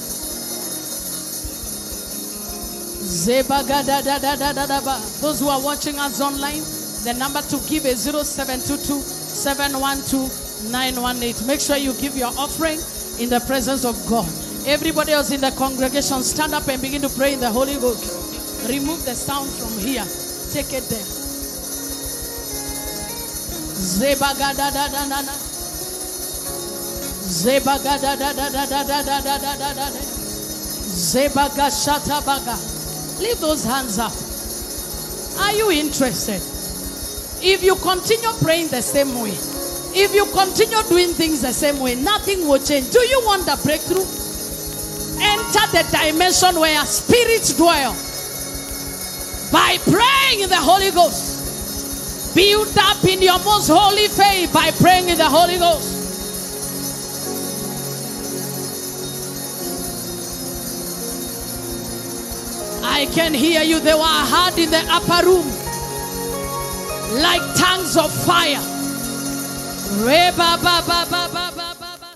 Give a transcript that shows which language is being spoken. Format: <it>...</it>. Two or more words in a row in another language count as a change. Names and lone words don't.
<en>Those who are watching us online, the number to give is 0722-712-918. Make sure you give your offering in the presence of God. Everybody else in the congregation, stand up and begin to pray in the Holy Ghost. Remove the sound from here. Take it there. Zebagada da da da da. Zebagada da da da da da da da da da da. Zebagashata baga. Leave those hands up. Are you interested? If you continue praying the same way, if you continue doing things the same way, nothing will change. Do you want the breakthrough? Enter the dimension where spirits dwell by praying in the Holy Ghost. Build up in your most holy faith by praying in the Holy Ghost. I can hear you. They were heard in the upper room like tongues of fire. Re ba ba ba ba ba ba.</en>